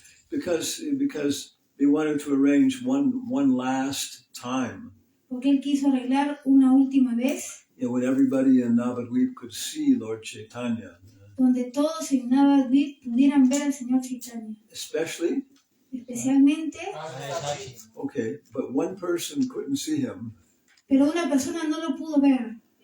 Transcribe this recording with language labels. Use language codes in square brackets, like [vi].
[en] Because they wanted to arrange one last time. [es] Porque él quiso arreglar una última vez. [en] When everybody in Navadvip could see Lord Chaitanya. [es] Donde todos en Navadvip pudieran ver al Señor Chaitanya. Especialmente. [en] Okay, but one person couldn't see him. [es] Pero una persona no lo pudo ver.